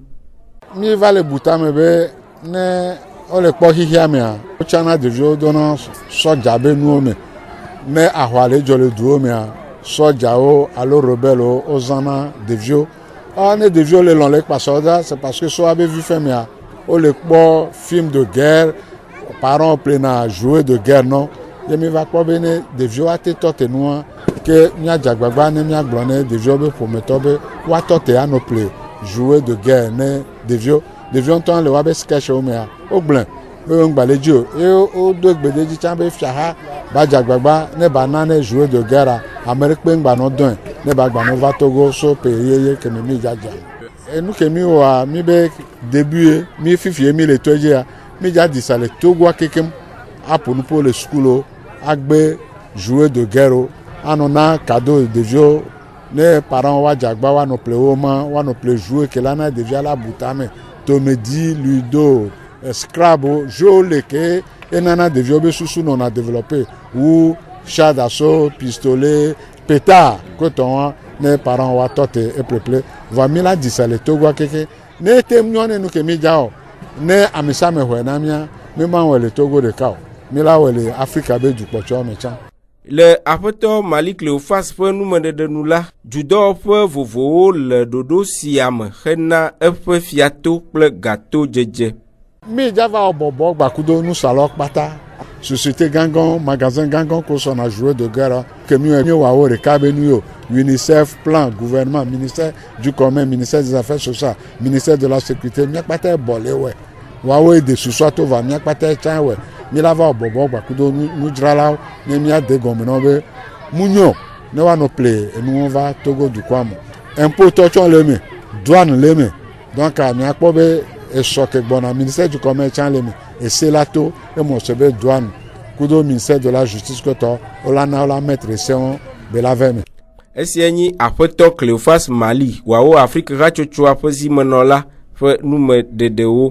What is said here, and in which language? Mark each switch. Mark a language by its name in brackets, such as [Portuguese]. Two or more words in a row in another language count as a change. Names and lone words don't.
[Ewe] Mi va le butame be ne ole kpɔ xixia mea wotsana ɖeviwo dona sɔdza be nuwo me ne ahwa le dzɔ le duwo mea sɔdzawo alo rebelwo wozãna ɖeviwo ne ɖeviwo le lɔ̃ le kpasɔ da [French] c'est parce que [Ewe] sɔa be vi fɛ mea wole kpɔ [French] film de guerre [Ewe] parents plena [French] jouer de guerre [Ewe] non ye mi va kpɔ be ne ɖeviwo ate tɔ te nua ke miadze agbagba ne miagblɔ ne ɖeviwo be ƒometɔ be woatɔ te anɔ ple [French] jouer de guerre [Ewe] ne ɖeviwo ŋutɔ le woabe sketchwo mea wogblẽ be ŋgbalẽ dzi o eye wodo gbededzi tsã be fiaha ba dze agbagba ne ba na ne [French] jouer de guerre [Ewe] ame ɖe kpe ŋgbanɔ dɔe ne ba gbanɔ va Togo so pe yeye keme mi dzadza enu ke mi wɔa mi be début mi fifie mi le to dzia mi dza disa le Togoa kekem aƒo nu ƒo le sukulo agbe [French] jouer de guerre [Ewe] anɔ na cadeau ɖeviwo ne parents wa dze agba wa nɔ ple wo ma wa nɔ ple jouer ke la na ɖevia la buta me tomedi ludo scrabble jeu le ke enana ɖeviwo be susu nɔna développer wu [French] char d'assaut pistolet pétard [Ewe] kotɔn ne parents wa tɔ te eƒleƒle va mi la disa le Togoa keke ne te nyɔ ne nu ke mi dza o ne amisame xɔe na mia mi ma wɔ le Togo ɖeka o mi la wɔ le Afrika be dukpɔtsɔ me tsã. Le aƒetɔ Mali Cléophas ƒe numeɖeɖenu la dzudɔwɔƒe vovowo le ɖoɖo sia me hena eƒe fiato kple gato dzedze. Mi dzava bɔbɔ gbakudo nusalɔ kpata société gãgã magasin gãgã ko sɔna [French] jouer de guerre [Ewe] ke mi wɔawo ɖeka be nu yo UNICEF [French] plan gouvernement ministère du commerce ministère des affaires sociales ministère de la sécurité [Ewe] miakpata bɔ le wɛ wɔawo de susua to va miakpata tsã wɛ mi la va bɔbɔ gbakudo nudzralawo ne miade gɔme na be munyo ne woanɔ ple enuwo va Togo dukɔa me impôt tɔtsɔ le me douane le me donc miakpɔ be esɔ ke gbɔna [French] ministère du commerce [Ewe] tsã le me ese la to emɔ se be douane kudo [French] ministère de la justice [Ewe] kɔtɔ wola na wola mettre sewo be la vɛ me. Esia nyi aƒetɔ Cléophas Mali wòawo Afrique hatsotsoa ƒe zimenɔla ƒe numeɖeɖewo.